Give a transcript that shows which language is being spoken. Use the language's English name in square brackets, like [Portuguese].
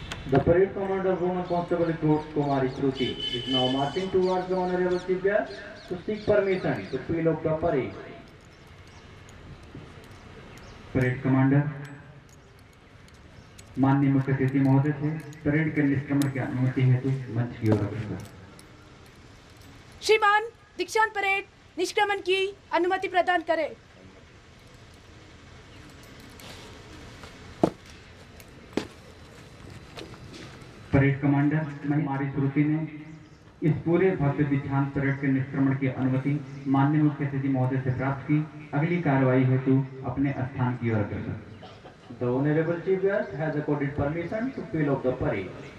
[English] The parade commander, Woman Constable Recruit Kumari Shruti, is now marching towards the Honorable Chief Guest to seek permission to peel off the parade. [Hindi] Parade commander माननीय मुख्य अतिथि महोदय से parade के निष्क्रमण की अनुमति हेतु मंच की ओर अग्रसर। श्रीमान, दीक्षांत परेड निष्क्रमण की अनुमति प्रदान करें। परेड कमांडर कुमारी श्रुति ने इस पूरे भव्य दीक्षांत परेड के निष्क्रमण की अनुमति माननीय मुख्य अतिथि महोदय से प्राप्त की। अगली कार्रवाई हेतु अपने स्थान की ओर अग्रसर। [English] The Honorable Chief Guest has accorded permission to peel off the parade.